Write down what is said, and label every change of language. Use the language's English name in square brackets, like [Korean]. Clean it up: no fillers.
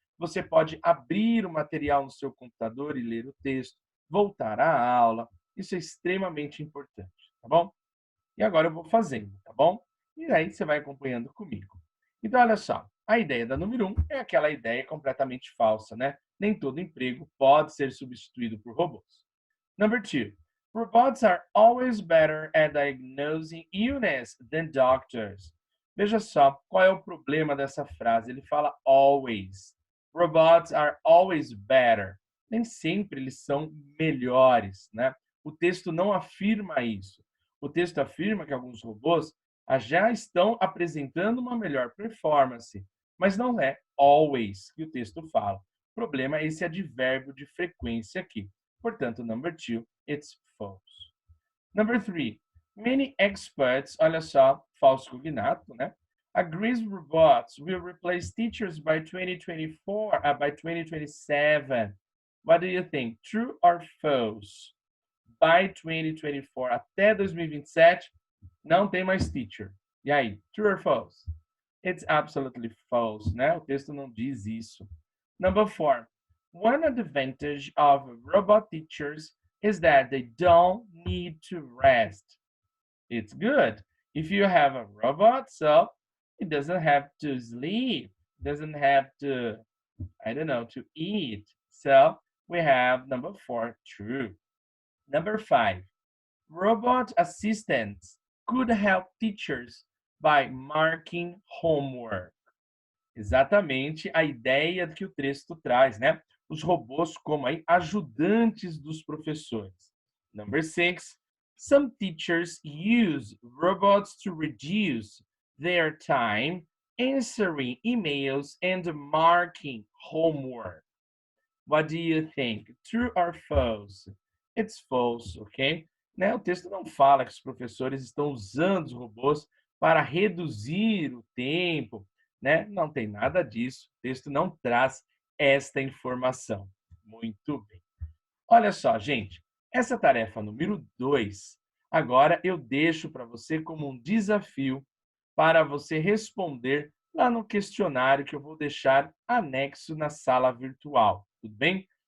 [Portuguese] Você pode abrir o material no seu computador e ler o texto, voltar à aula. Isso é extremamente importante, tá bom? E agora eu vou fazendo, tá bom? E aí você vai acompanhando comigo. Então, olha só, a ideia da número 1 é aquela ideia completamente falsa, né? Nem todo emprego pode ser substituído por robôs. [English] Number 2, robots are always better at diagnosing illness than doctors. [Portuguese] Veja só, qual é o problema dessa frase? Ele fala always. [English] Robots are always better. [Portuguese] Nem sempre eles são melhores, né? O texto não afirma isso. O texto afirma que alguns robôs já estão apresentando uma melhor performance, mas não é always que o texto fala. O problema é esse advérbio de frequência aqui. Portanto, [English] number 2, it's false. Number 3, many experts, [Portuguese] olha só, falso cognato, né? [English] Agrees robots will replace teachers by 2024, by 2027. What do you think? True or false? By 2024, [Portuguese] até 2027, não tem mais teacher. E aí, [English] true or false? It's absolutely false, [Portuguese] né? O texto não diz isso. [English] Number 4, one advantage of robot teachers is that they don't need to rest. It's good. If you have a robot, so it doesn't have to sleep, doesn't have to, I don't know, to eat. So we have number 4, true. Number 5, robot assistants could help teachers by marking homework. [Portuguese] Exatamente a ideia que o texto traz, né? Os robôs como aí ajudantes dos professores. [English] Number 6, some teachers use robots to reduce their time answering emails and marking homework. What do you think? True or false? It's false, ok? [Portuguese] Né? O texto não fala que os professores estão usando os robôs para reduzir o tempo, né? Não tem nada disso. O texto não traz esta informação. Muito bem. Olha só, gente, essa tarefa número 2, agora eu deixo para você como um desafio para você responder lá no questionário que eu vou deixar anexo na sala virtual, tudo bem?